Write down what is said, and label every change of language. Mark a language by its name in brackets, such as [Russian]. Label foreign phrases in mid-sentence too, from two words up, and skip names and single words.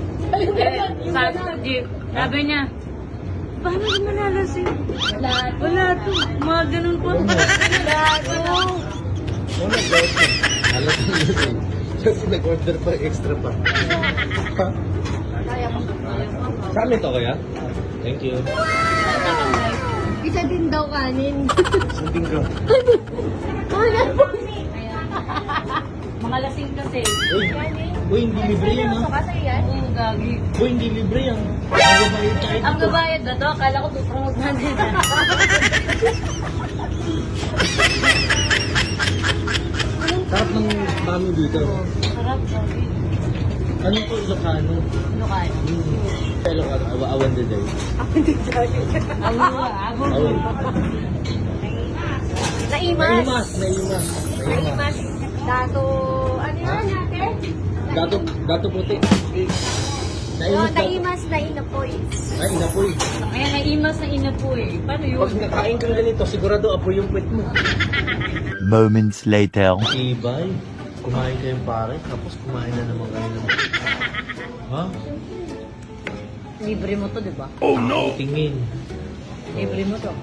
[Filipino] Sabi niya, Paano ka manalasing? wala to, mga ganun po. Wala guys. Alam mo yun. Kasi nag-order pa extra pa. Sa amin to kaya? [English] Thank you. [Filipino] Isa din daw kanin. Sundin ko. Mga lasing kasi. Uy, hindi libre yan ha. Kasi yan. Oo, gagi. Uy, hindi libre yan. Ang babayad tayo Ang dito. gabayad na to, akala ko tupromote natin. Sarap ng mami dito. Sarap, gagi. Ano to? Ilocano? Ano kaya? [Iloko] Ilocano. Awan the day. Awan. Naimas. Naimas. Naimas. Dato, [Filipino] ano yan ate? [Iloko] Gato puti. No, Naimas dato. naimas na inapoy. Ay, inapoy. [Filipino] Kaya naimas na ina po eh. Paano yun? Pag nakain ka ganito, sigurado apoy yung puwet mo. [English] Moments later. [Filipino] Ibay, kumain kayong pare, tapos kumain na naman kayo ng... Ha? Libre mo to, di ba? [English] Oh no! [Filipino] Tingin. Libre mo to.